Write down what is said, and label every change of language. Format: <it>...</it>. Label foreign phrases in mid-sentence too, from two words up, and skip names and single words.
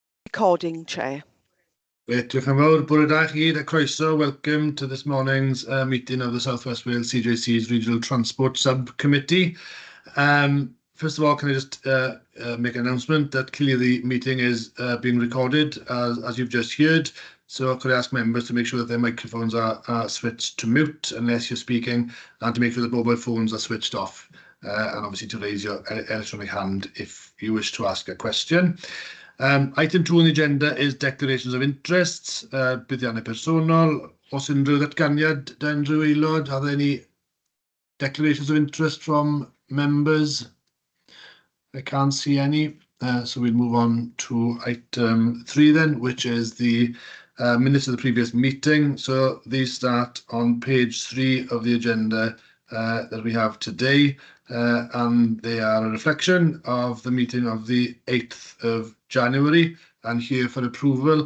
<en>Recording, Chair. Great,</en> <cy>diolch yn fawr. Bore da chi, a croeso.</cy> <en>Welcome to this morning's meeting of the South West Wales CJC's Regional Transport Subcommittee. First of all, can I just make an announcement that clearly the meeting is being recorded, as you've just heard. So could I ask members to make sure that their microphones are switched to mute unless you're speaking, and to make sure that mobile phones are switched off, and obviously to raise your electronic hand if you wish to ask a question. Item 2 on the agenda is declarations of interests,</en> <cy>buddiannau personol. Os unrhyw ddatganiad da unrhyw aelod,</cy> <en>are there any declarations of interest from members? I can't see any, so we'll move on to item 3 then, which is the minutes of the previous meeting. So these start on page 3 of the agenda that we have today, and they are a reflection of the meeting of the 8th of January and here for approval.</en>